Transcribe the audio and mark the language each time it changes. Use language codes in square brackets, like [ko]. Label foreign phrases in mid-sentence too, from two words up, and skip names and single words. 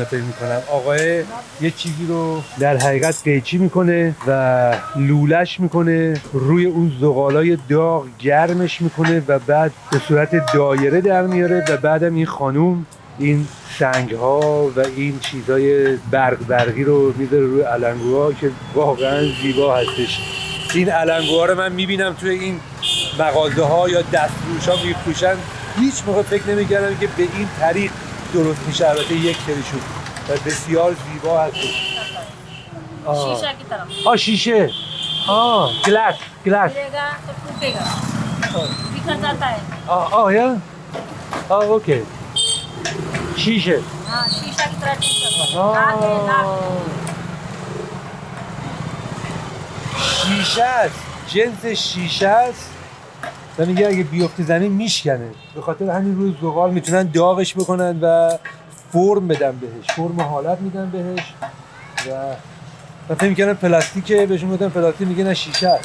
[fa] فکر میکنم آقای یه چیزی رو در حقیقت قیچی میکنه و لولش میکنه روی اون زغالای داغ، گرمش میکنه و بعد به صورت دایره در میاره و بعدم این خانوم این سنگ ها و این چیزای برقی رو میذاره روی علنگوها که واقعا زیبا هستش. این علنگوها رو من میبینم توی این مغازه ها یا دستفروش ها میفروشن، هیچ موقع فکر نمیکردم که به این طریق درست میشه. البته یک سریشون و بسیار زیبا هستش. [hi] शीशा की तरफ [fa] شیشه. گلاس [hi] गिरेगा तो टूटेगा, बिखर जाता है। [fa] یا اوکی. شیشه. [hi] हाँ शीशा की तरह ठीक करता है। आगे लाख [fa] شیشه است، جنس شیشه است و میگه اگه بیفته زمین میشکنه. به خاطر همین روی زغال میتونن داغش بکنن و فرم بدن بهش، فرم و حالت میدن بهش. و من فکر می‌کردم پلاستیکه، بهشون گفتم پلاستیک، میگه نه شیشه است.